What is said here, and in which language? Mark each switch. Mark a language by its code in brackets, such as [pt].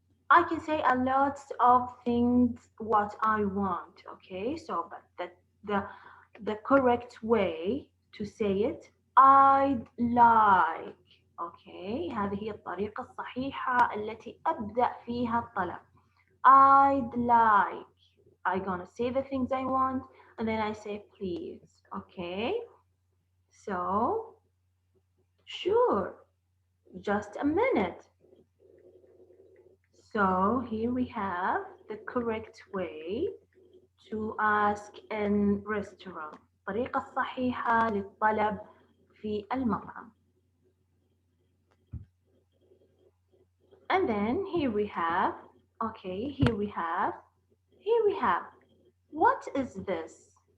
[en] I can say a lot of things what I want. Okay. So, but the correct way to say it, I'd like. Okay. [ar] هذه هي الطريقة الصحيحة التي أبدأ فيها الطلب. [en] I'd like. I'm gonna say the things I want and then I say please. Okay, so sure, just a minute. So here we have the correct way to ask in restaurant. [ar] الطريقة الصحيحة للطلب في المطعم. [en] And then here we have, okay, here we have, what is this?